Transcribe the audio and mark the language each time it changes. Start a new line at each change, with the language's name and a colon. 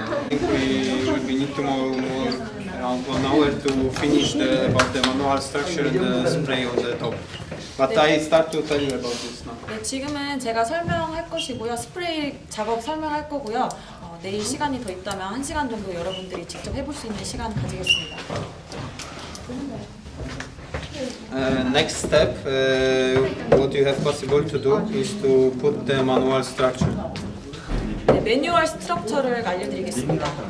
English: We will need to more around 1 hour to finish about the manual structure and the spray on the top. But I start to tell you about this now.
Korean: 네, 지금은 제가 설명할 것이고요. 스프레이 작업 설명할 거고요. 내일 시간이 더 있다면 1시간 정도 여러분들이 직접 해볼 수 있는 시간 가지겠습니다.
English: Next step, what you have possible to do is to put the manual structure.
Korean: 네, 매뉴얼 스트럭처를 알려드리겠습니다.